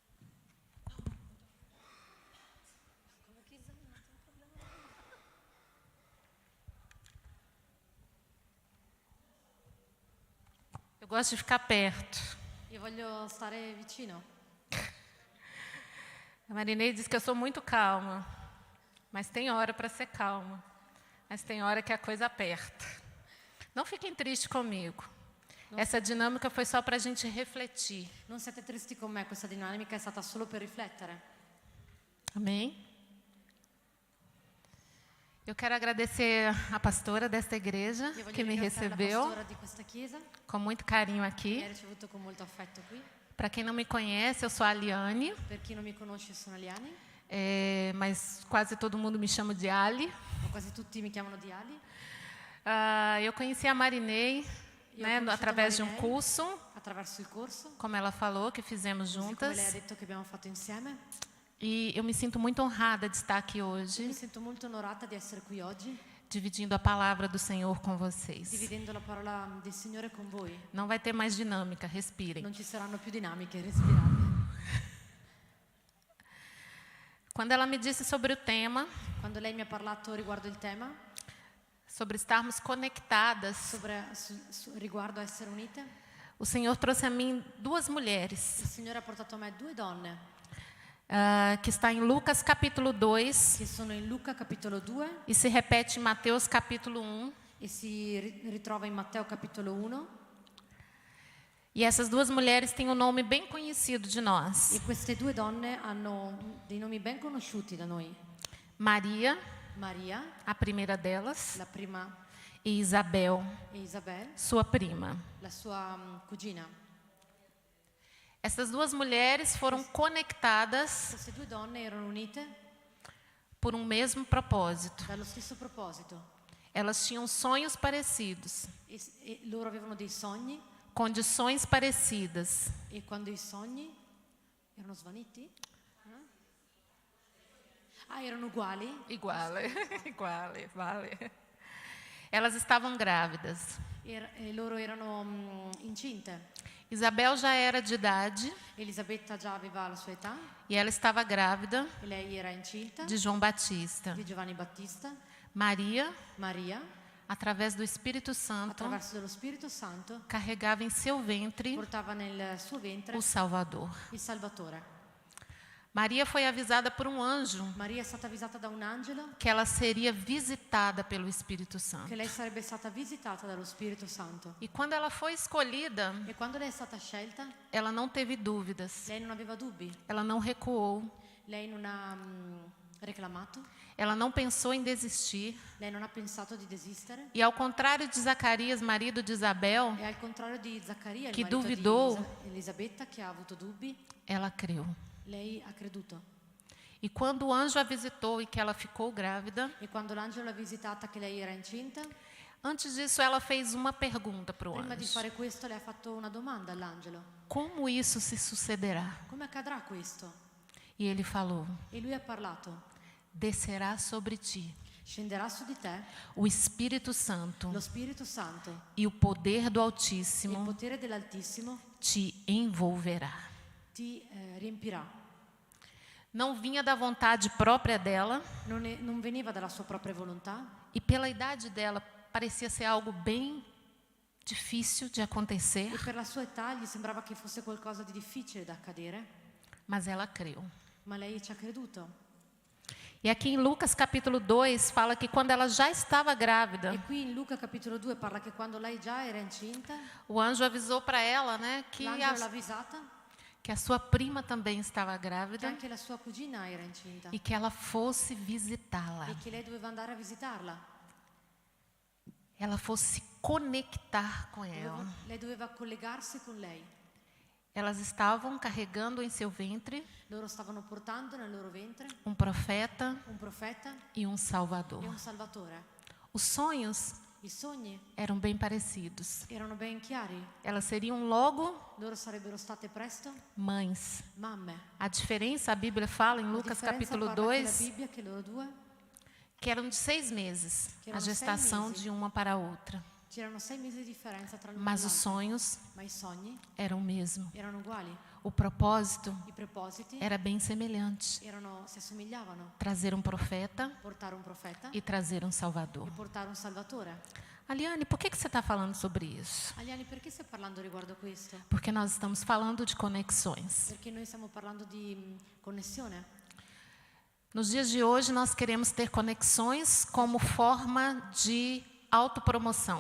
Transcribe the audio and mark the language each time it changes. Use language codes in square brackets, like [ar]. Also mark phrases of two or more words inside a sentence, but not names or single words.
[pt] Eu gosto de ficar perto. [it] Io voglio stare vicino. [pt] A Marinei diz que eu sou muito calma, mas tem hora para ser calma. Mas tem hora que a coisa aperta. Não fiquem tristes comigo. Essa dinâmica foi só para a gente refletir. [it] Non siete tristi con me, questa dinamica è stata solo per riflettere. [pt] Amém? Eu quero agradecer a pastora desta igreja [it] Io voglio [pt] que me [it] ringraziare la [pt] recebeu [it] pastora di questa chiesa [pt] com muito carinho [it] che [pt] aqui. [it] ha ricevuto con molto affetto qui. [pt] Para quem não me conhece, eu sou a Liane, [it] Per chi non mi conosce sono Liani, [pt] mas quase todo mundo me chama de Ali. [it] ma quasi tutti mi chiamano di Ali. [pt] Eu conheci a Marinei, Eu né, [it] conosciuto a [pt] através de um [it] Marinei. [pt] curso, [it] Attraverso il corso, [pt] como ela falou, que fizemos [it] così come [pt] juntas. [it] lei ha detto che abbiamo fatto insieme. [pt] E eu me sinto muito honrada de estar aqui [it] Mi [pt] hoje, [it] sento molto onorata di essere qui oggi, [pt] dividindo a palavra do Senhor com vocês. [it] dividendo la parola del Signore con voi. [pt] Não vai ter mais dinâmica, respirem. [it] Non ci saranno più dinamiche, respirate. [pt] Quando ela me disse sobre o tema, [it] Quando lei mi ha parlato riguardo il tema, [pt] sobre estarmos conectadas, [it] riguardo a essere unite, [pt] o Senhor trouxe a mim duas mulheres, [it] il Signore ha portato a me due donne [pt] que está em Lucas capítulo 2 [it] che sono in Luca capitolo 2 [pt] e se repete em Mateus capítulo 1. [it] e si ritrova in Matteo capitolo 1. [pt] E essas duas mulheres têm um nome bem conhecido de nós. [it] E queste due donne hanno dei nomi ben conosciuti da noi. [pt] Maria, [it] Maria, [pt] a primeira delas, [it] la prima, [pt] e Isabel, [it] e Isabel, [pt] sua prima. [it] la sua cugina. [pt] Essas duas mulheres foram conectadas [it] Queste due donne erano unite [pt] por um mesmo propósito. [it] dallo stesso proposito. [pt] Elas tinham sonhos parecidos, [it] E loro avevano dei sogni, [pt] condições parecidas, [it] e quando i sogni erano svaniti, erano uguali, [pt] iguale, vale. Elas estavam grávidas. [it] Loro erano incinte. [pt] Isabel já era de idade [it] Elisabetta già aveva la sua età [pt] e ela estava grávida [it] e lei era incinta [pt] de João Batista. [it] di Giovanni Battista. [pt] Maria, [it] Maria, [pt] através do Espírito Santo, [it] attraverso dello Spirito Santo, [pt] carregava em seu ventre [it] portava nel suo ventre [pt] o Salvador. [it] il Salvatore. [pt] Maria foi avisada por um anjo [it] Maria è stata avvisata da un angelo [pt] que ela seria visitada pelo Espírito Santo. [it] che lei sarebbe stata visitata dallo Spirito Santo. [pt] E quando ela foi escolhida, [it] E quando lei è stata scelta, [pt] ela não teve dúvidas. [it] lei non aveva dubbi, [pt] Ela não recuou. [it] lei non ha reclamato, [pt] Ela não pensou em desistir. [it] lei non ha pensato di desistere. [pt] E ao contrário de Zacarias, marido de Isabel, [it] E al contrario di Zaccaria, il Che marito duvidò. di Elisabetta, che ha avuto dubbi, [pt] ela creu. [it] lei ha creduto. [pt] E quando o anjo a visitou e que ela ficou grávida, [it] E quando l'angelo l'ha visitata che lei era incinta, [pt] antes disso ela fez uma pergunta para o [it] prima di [pt] anjo: [it] fare questo le ha fatto una domanda all'angelo. [pt] como isso se sucederá? [it] Come accadrà questo? [pt] E ele falou: [it] E lui ha parlato. [pt] descerá sobre ti [it] Scenderà su di te [pt] o Espírito Santo [it] lo Spirito Santo, [pt] e o poder do [it] il [pt] Altíssimo [it] potere dell'Altissimo [pt] te envolverá. [it] ti riempirà. [pt] Não vinha da vontade própria dela [it] Non veniva dalla sua propria volontà [pt] e pela idade dela parecia ser algo bem difícil de acontecer, [it] e per la sua età gli sembrava che fosse qualcosa di difficile da accadere, [pt] mas ela creu. [it] ma lei ci ha creduto. [pt] E aqui em Lucas capítulo 2 fala que quando ela já estava grávida, [it] E qui in Luca capitolo 2 parla che quando lei già era incinta, [pt] o anjo avisou para ela, né, [it] l'angelo l'ha avvisata [pt] que a sua prima também estava [it] che [pt] grávida [it] anche la sua cugina era incinta [pt] e que ela fosse visitá-la. [it] e che lei doveva andare a visitarla. [pt] Ela fosse se conectar com ela. [it] Lei doveva collegarsi con lei. [pt] Elas estavam carregando em seu ventre [it] Loro stavano portando nel loro ventre [pt] um profeta [it] un profeta [pt] e um salvador. [it] e un salvatore. [pt] Os sonhos [it] I sogni [pt] eram bem parecidos. [it] erano ben chiari. [pt] Elas seriam logo [it] Loro sarebbero state presto [pt] mães. [it] mamme. [pt] A diferença, a Bíblia fala em [it] La [pt] Lucas [it] differenza [pt] capítulo [it] parla che la [pt] 2, [it] Bibbia che loro due [pt] que eram de 6 meses, Que a eram 6 gestação meses. de uma para a outra. [it] c'erano 6 mesi di differenza tra l'uno e [pt] Mas os [it] l'altro, [pt] sonhos [it] ma i sogni [pt] eram o mesmo. [it] erano uguali. [pt] O propósito [it] I propositi [pt] era bem semelhante: [it] si assomigliavano. [pt] trazer um profeta [it] Portare un profeta [pt] e trazer um salvador. [it] e portare un salvatore. [pt] Aliane, por que você está falando sobre isso? [it] Aliani, perché stai parlando riguardo questo? [pt] Porque nós estamos falando de conexões. [it] Perché noi stiamo parlando di connessione. [pt] Nos dias de hoje, nós queremos ter conexões como forma de autopromoção.